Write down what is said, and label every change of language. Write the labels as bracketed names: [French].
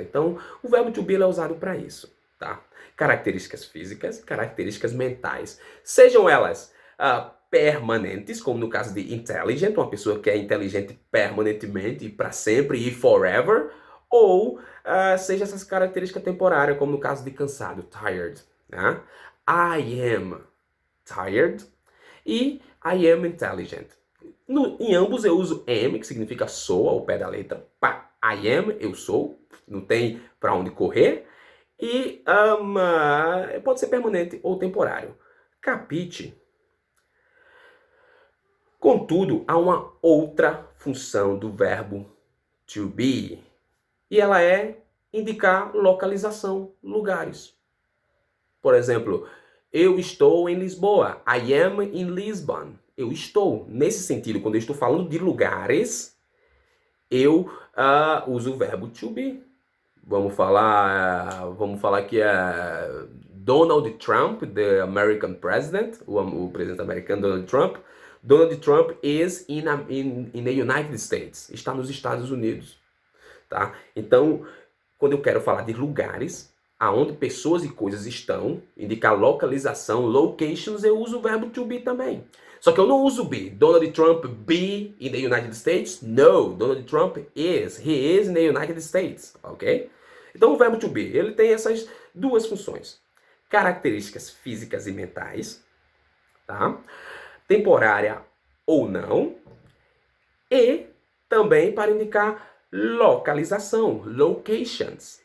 [Portuguese] Então, o verbo to be é usado para isso, tá? Características físicas, características mentais. Sejam elas permanentes, como no caso de intelligent, uma pessoa que é inteligente permanentemente, para sempre e forever, ou seja essas características temporárias, como no caso de cansado, tired, né? [English] I am tired e I am intelligent. [Portuguese] Em ambos eu uso am, que significa sou, ao pé da letra. I am, eu sou, não tem para onde correr. E pode ser permanente ou temporário. Capite. Contudo, há uma outra função do verbo to be. E ela é indicar localização, lugares. Por exemplo, eu estou em Lisboa. [English] I am in Lisbon. [Portuguese] eu estou. Nesse sentido, quando eu estou falando de lugares, eu uso o verbo to be. Vamos falar que é Donald Trump, [English] the American president, [Portuguese] o presidente americano Donald Trump. [English] Donald Trump is in the United States, [Portuguese] está nos Estados Unidos, tá? Então, quando eu quero falar de lugares aonde pessoas e coisas estão, indicar localização, locations, eu uso o verbo to be também. Só que eu não uso be. [English] Donald Trump be in the United States? No, Donald Trump is. He is in the United States, ok? [Portuguese] Então o verbo to be, ele tem essas duas funções. Características físicas e mentais, tá? Temporária ou não, e também para indicar localização, locations.